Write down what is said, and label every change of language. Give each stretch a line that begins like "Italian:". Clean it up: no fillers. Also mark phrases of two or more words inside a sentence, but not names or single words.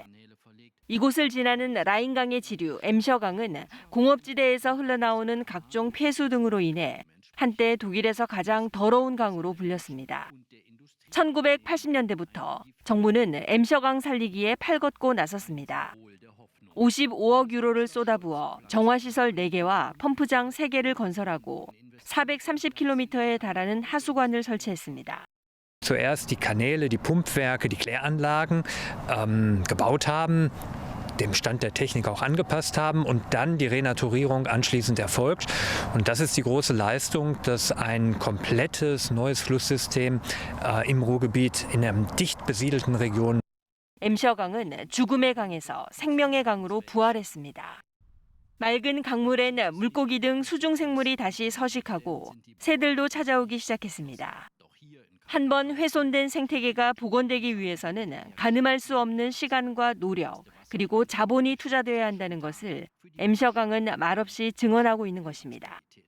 Korean: 이곳을 지나는 라인강의 지류 엠셔강은 공업지대에서 흘러나오는 각종 폐수 등으로 인해 한때 독일에서 가장 더러운 강으로 불렸습니다. 1980년대부터 정부는 엠셔강 살리기에 팔걷고 나섰습니다. 55억 유로를 쏟아부어 정화시설 4개와 펌프장 3개를 건설하고 430km에 달하는 하수관을 설치했습니다.
German: Zuerst die Kanäle, die Pumpwerke, die Kläranlagen gebaut haben, dem Stand der Technik auch angepasst haben und dann die Renaturierung anschließend erfolgt. Und das ist die große Leistung, dass ein komplettes neues Flusssystem im Ruhrgebiet in einer dicht besiedelten Region.
Korean: 엠셔강은 죽음의 강에서 생명의 강으로 부활했습니다. 맑은 강물엔 물고기 등 수중 생물이 다시 서식하고 새들도 찾아오기 시작했습니다. 한 번 훼손된 생태계가 복원되기 위해서는 가늠할 수 없는 시간과 노력, 그리고 자본이 투자되어야 한다는 것을 엠셔강은 말없이 증언하고 있는 것입니다.